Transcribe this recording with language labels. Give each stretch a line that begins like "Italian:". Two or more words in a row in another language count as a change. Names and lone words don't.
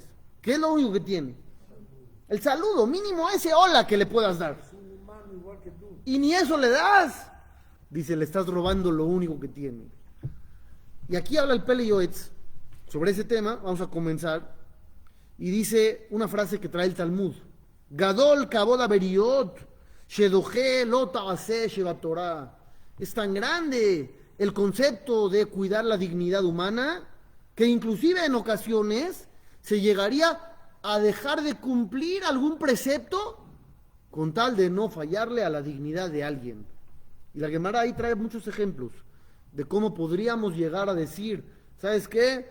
Spanish: ¿Qué es lo único que tiene? El saludo, mínimo ese hola que le puedas dar. Y ni eso le das. Dice, le estás robando lo único que tiene. Y aquí habla el Pele Yoetz sobre ese tema. Vamos a comenzar. Y dice una frase que trae el Talmud.
Hebrew: גדול כבוד הבריות, שדוחה לא תעשה שבתורה.
Spanish: Es tan grande el concepto de cuidar la dignidad humana que inclusive en ocasiones se llegaría a dejar de cumplir algún precepto con tal de no fallarle a la dignidad de alguien. Y la Gemara ahí trae muchos ejemplos de cómo podríamos llegar a decir, ¿sabes qué?